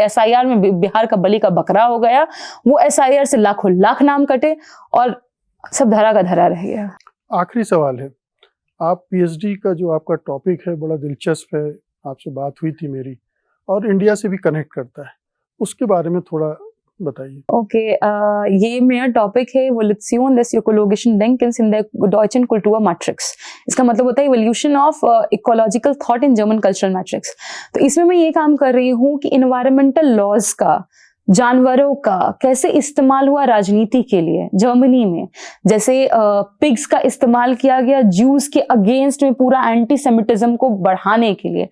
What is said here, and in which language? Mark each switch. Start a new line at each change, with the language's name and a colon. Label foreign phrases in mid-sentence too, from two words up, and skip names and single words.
Hindi: एसआईआर में बिहार का बलि का बकरा हो गया, वो एसआईआर से लाखों लाख नाम कटे और सब धरा का धरा रह गया। आखिरी सवाल है, आप पीएचडी का जो आपका टॉपिक है बड़ा दिलचस्प है, आपसे बात हुई थी मेरी, और इंडिया से भी कनेक्ट करता है, उसके बारे में थोड़ा बताइए। ओके, ये मेरा टॉपिक है
German: Evolution des ökologischen Denkens in der deutschen Kulturmatrix।
Hindi: इसका मतलब होता है
English: evolution of ecological thought in German cultural matrix.
Hindi: तो इसमें मैं ये काम कर रही हूँ कि
English: environmental laws
Hindi: का जानवरों का कैसे इस्तेमाल हुआ राजनीति के लिए जर्मनी में, जैसे पिग्स का इस्तेमाल किया गया ज्यूज के अगेंस्ट में पूरा
English: anti Semitism
Hindi: को बढ़ाने के लिए।